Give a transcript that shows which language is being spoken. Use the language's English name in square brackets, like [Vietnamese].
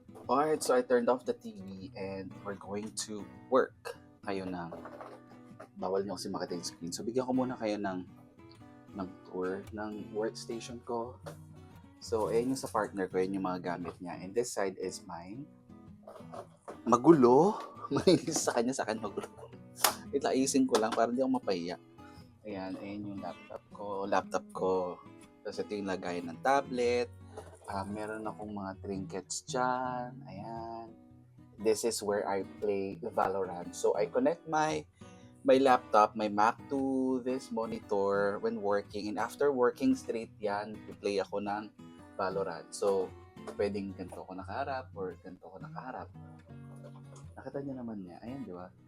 [English] Alright, so I turned off the TV and we're going to work. [Filipino] Kayo na. Bawal nyo kasi makita yung screen. So bigyan ko muna kayo ng tour ng workstation ko. So, ayan yung sa partner ko, yun yung mga gamit niya. [English] And this side is mine. [Filipino] Magulo. Malinis sa kanya magulo. Ayusin ko lang para hindi ako mapahiya. Ayan yung laptop ko. Tapos ito yung lagayan ng tablet. Meron akong mga trinkets dyan. Ayan. [English] This is where I play Valorant. So, I connect my laptop, my Mac to this monitor when working. And after working straight [Filipino] yan, [English] play [Filipino] ako ng [English] Valorant. [Filipino] So, pwedeng ganito ko nakaharap or ganito ko nakaharap. Nakita niyo naman niya. Ayan, di ba?